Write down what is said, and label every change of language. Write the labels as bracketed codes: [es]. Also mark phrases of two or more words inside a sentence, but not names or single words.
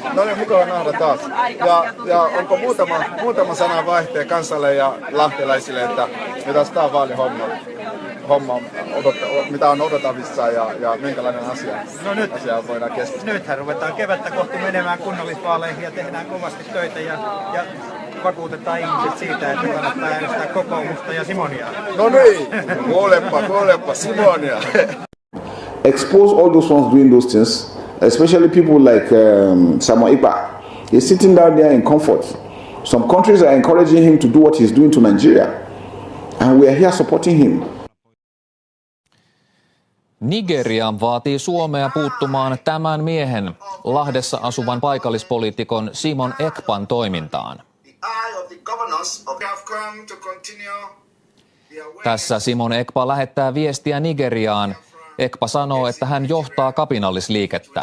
[fi] No niin, mukava nähdä taas. Ja onko muutama sana vaihtee kansalle ja lahtelaisille, että mitä tämä vaalihomma mitä on odottavissa ja minkälainen asia voidaan keskustella? Nythän ruvetaan kevättä kohti menemään kunnallisvaaleihin ja tehdään kovasti töitä ja vakuutetaan ihmiset siitä, että kannattaa äänestää kokoomusta ja Simonia. No niin, kuulepa Simonia. [en] Expose all those ones doing those things, especially people like Samuel Ipa. He's sitting down there in comfort. Some countries are encouraging him to do what he's doing to Nigeria, and we are here supporting him. [fi] Nigeria vaatii Suomea puuttumaan tämän miehen, Lahdessa asuvan paikallispoliitikon Simon Ekpan toimintaan. Tässä Simon Ekpa lähettää viestiä Nigeriaan. Ekpa sanoo, että hän johtaa kapinallisliikettä.